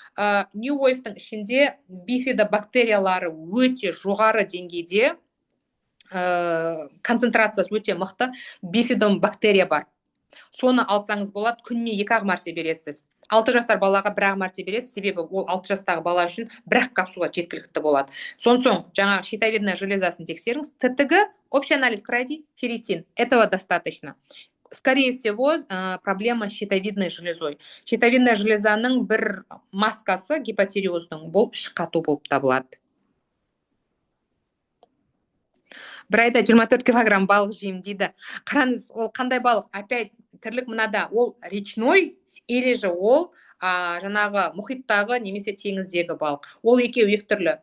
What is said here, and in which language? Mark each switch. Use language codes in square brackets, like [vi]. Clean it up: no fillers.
[kk] New Wave-тің ішінде бифидобактериялары өте жоғары деңгейде, концентрациясы өте мықты бифидобактерия бар. Соны алсаңыз болады, күніне 2-ақ мәрте бересіз. 6 жасар балаға 1-ақ мәрте бересіз, себебі ол 6 жастағы бала үшін 1-ақ капсула жеткілікті болады. Соң жаңағы щитовидная железасын тексеріңіз. [ru] ТТГ, общий анализ крови, ферритин. Этого достаточно. Скорее всего, проблема с щитовидной железой. [kk] Щитовидная железаның бір маскасы гипотиреоздың бұл іш қату болып табылады. Бір айда 24 килограмм балық жеймін дейді. Қараңыз, ол қандай балық? [ru] Опять [kk] тірлік мынада, ол [ru] речной или [kk] же ол жаңағы мұхиттағы немесе теңіздегі балық. Ол екеуі екі түрлі.